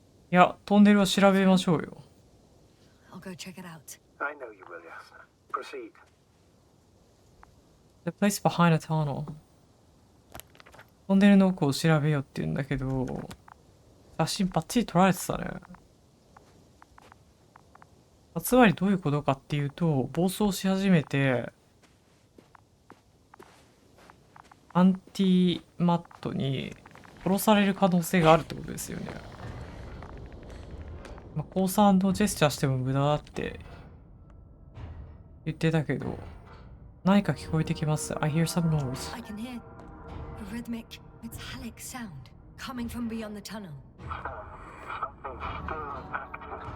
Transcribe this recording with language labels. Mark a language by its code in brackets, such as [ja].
[ja] いや、トンネルは調べましょうよ。 [en] I'll go check it out. I know you will, Yasna. Proceed. The place behind a tunnel. [ja] トンネルの奥を調べようって言うんだけど、写真バッチリ撮られてたね。つまりどういうことかっていうと、暴走し始めて、アンティマットに殺される可能性があるってことですよね。まあ、降参のジェスチャーしても無駄だって言ってたけど、何か聞こえてきます。 [en] I hear some noise. I can hear a rhythmic, metallic sound coming from beyond the tunnel. Something's still active.